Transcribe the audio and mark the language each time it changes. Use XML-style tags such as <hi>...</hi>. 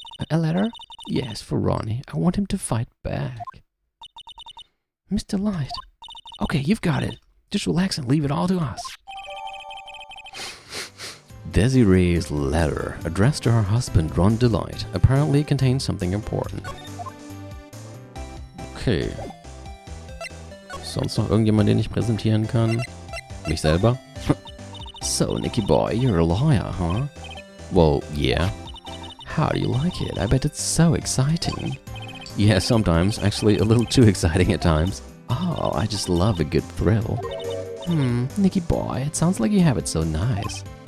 <en>A letter? Yes, for Ronnie. I want him to fight back. Mr. Light. Okay, you've got it. Just relax and leave it all to us. Desiree's letter, addressed to her husband Ron Delight, apparently contains something important. Okay.</en> <de>Sonst noch irgendjemand, den ich präsentieren kann? Mich selber?</de> <en>So, Nicky boy, you're a lawyer, huh? Well, yeah. How do you like it? I bet it's so exciting. Yeah, sometimes. Actually, a little too exciting at times. Oh, I just love a good thrill. Nicky boy, it sounds like you have it so nice.</en>